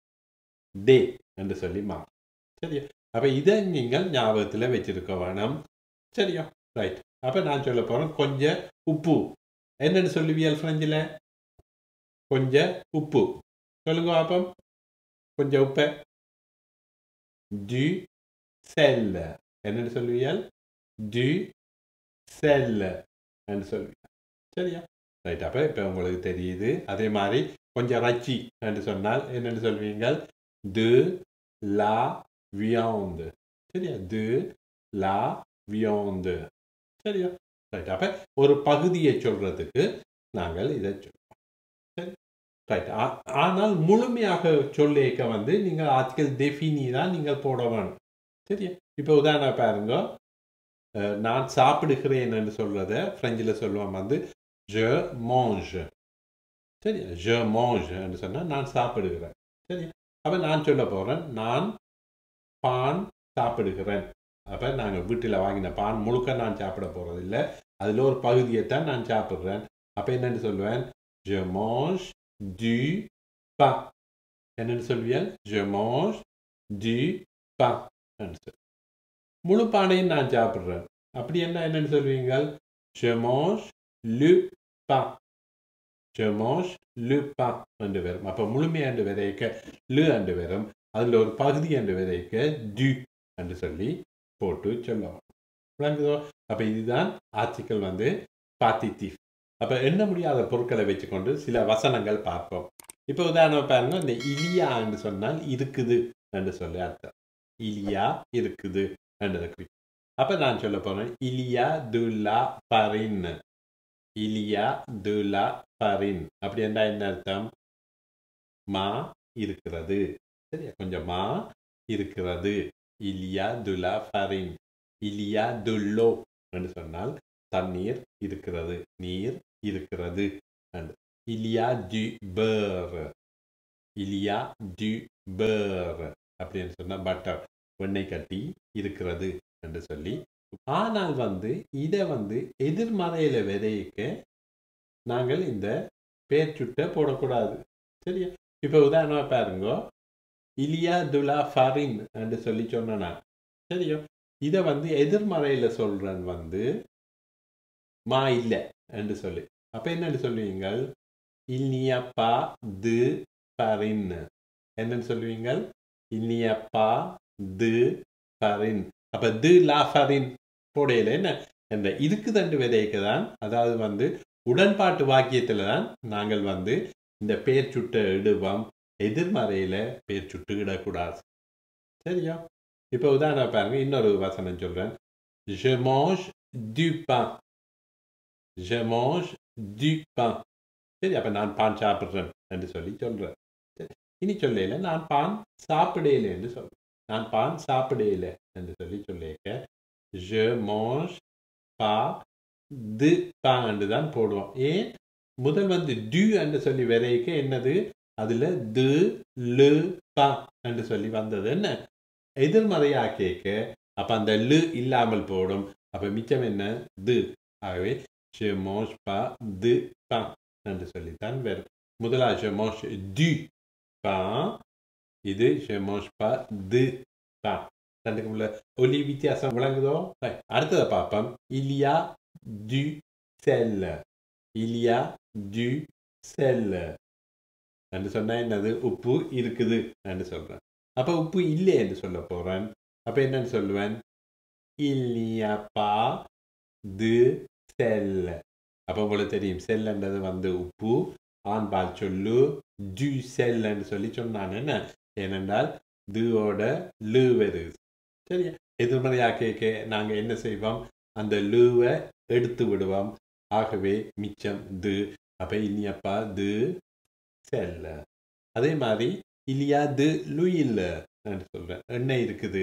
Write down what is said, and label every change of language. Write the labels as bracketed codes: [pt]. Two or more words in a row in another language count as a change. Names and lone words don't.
[ta] தே என்று சொல்லி மாறும். சரியா? அப்ப இதை நீங்கள் ஞாபகத்தில் வச்சிருக்க வேணும். சரியா? ரைட். அப்ப நான் சொல்ல போறேன் கொஞ்சம் உப்பு. என்னன்னு சொல்லுவியல் பிரெஞ்சில்? கொஞ்சம் உப்பு. சொல்லுங்க பாப்போம். கொஞ்சம் உப்ப [fr] du sel. [ta] என்னன்னு சொல்லுவியல்? [fr] du sel [ta] என்று சொல்லுவீங்க. சரியா? ரைட். அப்போ இப்போ உங்களுக்கு தெரியுது. அதே மாதிரி கொஞ்சம் ரச்சி என்று சொன்னால் என்னென்னு சொல்வீங்க? [fr] de la viande. சரியா? de la viande. [ta] சரியா? ரைட். அப்போ ஒரு பகுதியை சொல்றதுக்கு நாங்கள் இதை சொல்லுவோம். சரி, ரைட். ஆனால் முழுமையாக சொல்லிக்க வந்து நீங்கள் [fr] article défini [ta] தான் நீங்கள் போட வேணும். சரியா? இப்போ உதாரணம் பாருங்க. நான் சாப்பிடுகிறேன் என்று சொல்றத பிரெஞ்சில் சொல்லுவோம் வந்து [fr] je mange. [ta] சரி, [fr] je mange [ta] என்று சொன்னால் நான் சாப்பிடுகிறேன். சரி, அப்போ நான் சொல்ல போகிறேன் நான் பான் சாப்பிடுகிறேன். அப்போ நாங்கள் வீட்டில் வாங்கின பான் முழுக்க நான் சாப்பிட போகிறது இல்லை, அதில் ஒரு பகுதியைத்தான் நான் சாப்பிட்றேன். அப்போ என்னென்னு சொல்லுவேன்? [fr] je mange du pain. [ta] என்னென்னு சொல்லுவேன்? [fr] je mange du pain [ta] என்று சொல்லி. முழு பானையும் நான் சாப்பிட்றேன். அப்படி என்னன்னு சொல்லுவீங்க? [fr] je mange le pain. Je mange le pain [ta] என்று வரும். அப்போ முழுமையாண்டு வரைக்க le என்று வரும். அதில் ஒரு பகுதி என்று வரைக்க du என்று சொல்லி போட்டு சொல்லலாம். விளங்குதோ? அப்போ இதுதான் ஆர்டிக்கல் வந்து பார்ட்டிசிப். அப்போ எண்ண முடியாத பொருட்களை வச்சுக்கொண்டு சில வசனங்கள் பார்ப்போம். இப்போ உதாரணம் பாருங்க, இந்த இலியா என்று சொன்னால் இருக்குது என்று சொல்லி அர்த்தம். இலியா இருக்குது என்றதை குறிக்கும். அப்போ நான் சொல்ல போறேன் [fr] il y a de la farine. il y a de la farine [ta] அப்படி என்றால் என்ன அர்த்தம்? மா இருக்கிறது. சரியா? கொஞ்சம் மா இருக்கிறது. [fr] il y a de la farine. il y a de l'eau [ta] என்று சொன்னால் தண்ணீர் இருக்கிறது, நீர் இருக்கிறது. [fr] il y a du beurre. il y a du beurre [ta] அப்படின்னு சொன்னா பட்டர், வெண்ணெய் கட்டி இருக்கிறது என்று சொல்லி. ஆனால் வந்து இதை வந்து எதிர்மறையில விதைக்க நாங்கள் இந்த பேர் சுட்ட போடக்கூடாது. சரியா? இப்ப உதாரணமா பாருங்க, [fr] il y a de la farine [ta] என்று சொல்லி சொன்னா சரியா? இதை வந்து எதிர்மறையில சொல்றேன் வந்து மா இல்லை என்று சொல்லி. அப்ப என்னன்னு சொல்லுவீங்க? [fr] il n'y a pas de farine. [ta] என்னன்னு சொல்லுவீங்க? [fr] il n'y a pas de farine. [ta] அப்ப [fr] de la farine [ta] போடையில என்ன இந்த இருக்குதண்டு விதைக்கு தான், அதாவது வந்து உடன்பாட்டு வாக்கியத்துல தான் நாங்கள் வந்து இந்த பேர் சுட்ட இடுவோம். எதிர்மறையில பேர் சுட்டு இடக்கூடாது. சரியா? இப்ப உதாரணம் பாருங்க, இன்னொரு வசனம் சொல்றேன். [fr] je mange du pain. je mange du pain. [ta] சரி, அப்ப நான் பான் சாப்பிடுறேன் என்று சொல்லி சொல்றேன். இனி சொல்லையில நான் பான் சாப்பிடையில என்று சொல்றேன். நான் பான் சாப்பிடையில என்று சொல்லி சொல்லிக்க [fr] je mange pas de pain [ta] என்று தான் போடுவோம். ஏன்? முதல் வந்து du என்று சொல்லி விதைக்க என்னது? அதுல [fr] de le pain [ta] என்று சொல்லி வந்தது என்ன? எதிர்மறையா கேட்க அப்ப அந்த le இல்லாமல் போடும். அப்ப மிச்சம் என்ன? de. ஆகவே [fr] je mange pas de pain [ta] என்று சொல்லித்தான் வரும். [fr] முதலாக je mange du pain, இது je mange pas de pain. [ta] ரெண்டுக்கு உள்ள ஒலி வித்தியாசம் விளங்குதோ? அடுத்ததை பார்ப்போம். [fr] il y a du sel. il y a du sel [ta] என்று சொன்னா என்னது? உப்பு இருக்குது என்று சொல்றேன். அப்ப உப்பு இல்லை என்று சொல்ல போறேன். அப்ப என்னன்னு சொல்லுவேன்? [fr] il n'y a pas de sel. [ta] அப்ப உங்களுக்கு தெரியும் செல் என்றது வந்து உப்பு, ஆண்பால் சொல்லு [fr] du sel [ta] என்று சொல்லி சொன்னான். என்ன? ஏனென்றால் துவோட லு வருது. சரியா? எதிர்மறையா கேட்க நாங்க என்ன செய்வோம்? அந்த லுவை எடுத்து விடுவோம். ஆகவே மிச்சம் து. அப்ப [fr] il n'y a pas de sel. [ta] அதே மாதிரி [fr] il y a de l'huile [ta] என்று சொல்றேன். எண்ணெய் இருக்குது.